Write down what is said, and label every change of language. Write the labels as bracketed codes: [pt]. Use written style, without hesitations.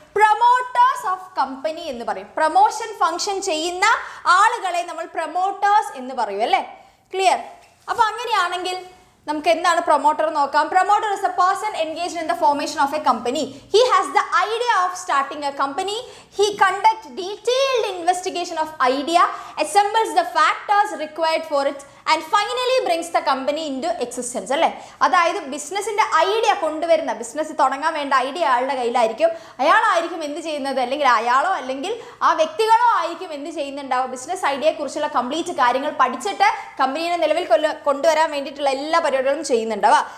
[ml] Promoters of company എന്ന് പറയും. Promotion function ചെയ്യുന്ന ആളുകളെ നമ്മൾ പ്രൊമോട്ടേഴ്സ് എന്ന് പറയും അല്ലേ? ക്ലിയർ? അപ്പോൾ അങ്ങനെയാണെങ്കിൽ നമുക്ക് എന്താണ് പ്രൊമോട്ടർ നോക്കാം. [en] Promoter is a person engaged in the formation of a company. He has the idea of starting a company. He conduct detailed investigation of idea, assembles the factors required for it and finally brings the company into existence അല്ലേ? [ml] അതായത് ബിസിനസിന്റെ idea കൊണ്ടുവരുന്ന, business തുടങ്ങാൻ വേണ്ട idea അയാളുടെ കയ്യിലായിരിക്കും. അയാളായിരിക്കും എന്ത് ചെയ്യുന്നത്, അല്ലെങ്കിൽ അയാളോ അല്ലെങ്കിൽ ആ വ്യക്തികളോ ആയിരിക്കും എന്ത് ചെയ്യുന്നുണ്ടാവും? ബിസിനസ് ഐഡിയയെ കുറിച്ചുള്ള കംപ്ലീറ്റ് കാര്യങ്ങൾ പഠിച്ചിട്ട് കമ്പനീനെ നിലവിൽ കൊണ്ടുവരാൻ വേണ്ടിയിട്ടുള്ള എല്ലാ പരിപാടികളും ചെയ്യുന്നുണ്ടാവുക.